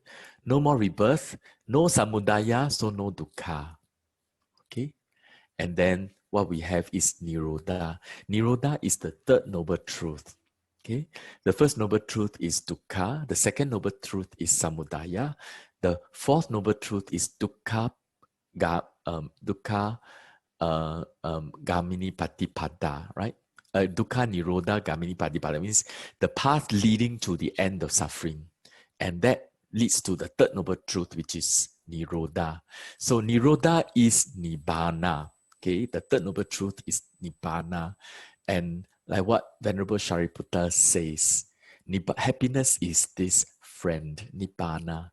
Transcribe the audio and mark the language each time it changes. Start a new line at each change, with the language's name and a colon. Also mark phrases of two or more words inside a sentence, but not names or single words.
English: No more rebirth, no samudaya, so no dukkha, okay? And then what we have is Nirodha. Nirodha is the third noble truth. Okay? The first noble truth is dukkha. The second noble truth is samudaya. The fourth noble truth is
Pali: dukkha gamini patipada,
English: right?
Pali: Dukkha nirodha gamini patipada
English: means the path leading to the end of suffering. And that leads to the third noble truth, which is Nirodha. So Nirodha is Nibbana. Okay, the third noble truth is Nibbana. And like what Venerable Sariputta says, happiness is this friend, Nibbana.